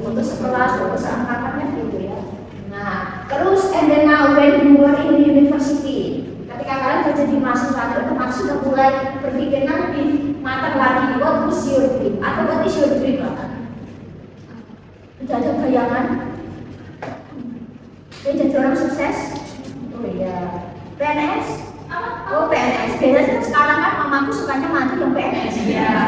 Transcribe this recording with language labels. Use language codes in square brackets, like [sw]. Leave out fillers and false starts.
[id] Untuk sekelas, untuk seangkatannya gitu ya. Nah, terus [en] and then now when you were in university, [id] ketika kalian kerja di mahasiswa, otomatis sudah mulai berpikirnya lebih matang lagi. [en] What is your dream? [id] Atau [en] what is your dream? [id] Sudah ada bayangan? Dia jadi orang sukses? Oh iya. PNS? Oh PNS. Biasanya sekarang kan mamaku sukanya mantu yang PNS ya.